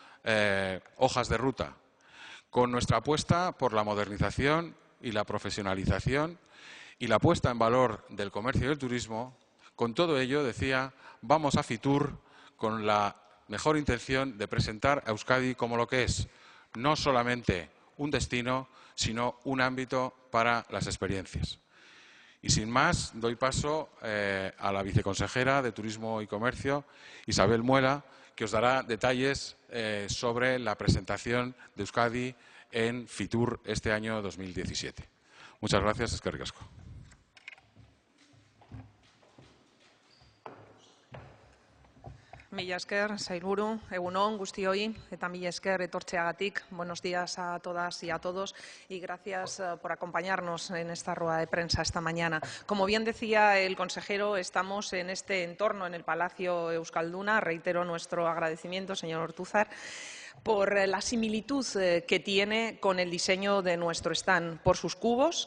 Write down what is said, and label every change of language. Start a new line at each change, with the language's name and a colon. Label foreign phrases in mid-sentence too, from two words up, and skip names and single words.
Spanish: hojas de ruta, con nuestra apuesta por la modernización y la profesionalización y la puesta en valor del comercio y del turismo, con todo ello, decía, vamos a Fitur con la mejor intención de presentar a Euskadi como lo que es, no solamente un destino, sino un ámbito para las experiencias. Y sin más, doy paso a la viceconsejera de Turismo y Comercio, Isabel Muela, que os dará detalles sobre la presentación de Euskadi en Fitur este año 2017. Muchas gracias,
Basque: eskerrik asko. Mila esker, sailburu, egun on guztioi, eta mila esker etortzeagatik.
Spanish: Buenos días a todas y a todos y gracias por acompañarnos en esta rueda de prensa esta mañana. Como bien decía el consejero, estamos en este entorno, en el Palacio Euskalduna. Reitero nuestro agradecimiento, señor Ortúzar, por la similitud que tiene con el diseño de nuestro stand, por sus cubos